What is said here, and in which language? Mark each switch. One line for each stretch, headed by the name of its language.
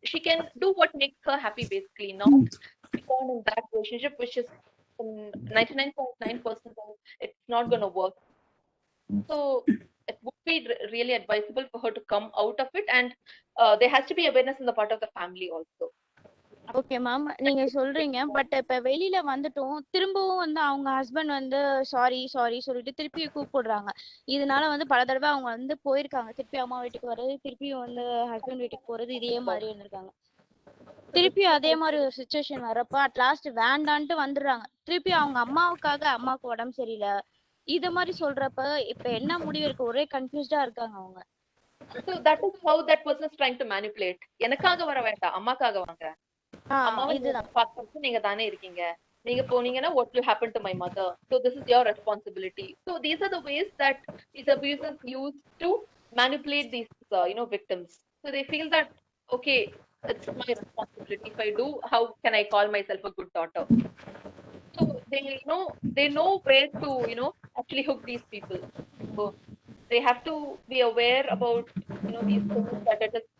English: She can do what makes her happy, basically. Not become in that relationship, which is 99.9% it's not going to work. So it would be really advisable for her to come out of it, and there has to be awareness on the part of the family also.
Tamil: Okay ma'am, நீங்க சொல்றீங்க. But இப்ப வெளியில வந்துட்டோம், திரும்பவும் வந்து அவங்க husband வந்து sorry சொல்லிட்டு திருப்பி கூப்பிடுறாங்க. இதனால வந்து பல தடவை அவங்க வந்து போயிருக்காங்க. திருப்பி அம்மா வீட்டுக்கு வர்றது, திருப்பியும் வந்து ஹஸ்பண்ட் வீட்டுக்கு போறது, இதே மாதிரி இருந்திருக்காங்க. திருப்பி அதே மாதிரி ஒரு சுச்சுவேஷன் வரப்ப அட் லாஸ்ட் வேண்டான்ட்டு வந்துடுறாங்க. திருப்பி அவங்க அம்மாவுக்கு உடம்பு சரியில்லை இது மாதிரி சொல்றப்ப இப்ப என்ன முடிவு இருக்கு? ஒரே கன்ஃபியூஸ்டா இருக்காங்க அவங்க.
English: So that is how that person is trying to manipulate.
Tamil: எனக்காக வர வேண்டாம், அம்மாக்காக வாங்க. அம்மாவை பார்த்து நீங்க தானே இருக்கீங்க, நீங்க போனீங்கன்னா
English: what will happen to my mother? So this is your responsibility. So these are the ways that these abusers use to manipulate these victims. So they feel that okay, it's my responsibility. If I do, how can I call myself a good daughter? So they know where to actually hook these people. So they have to be aware about these things, that it is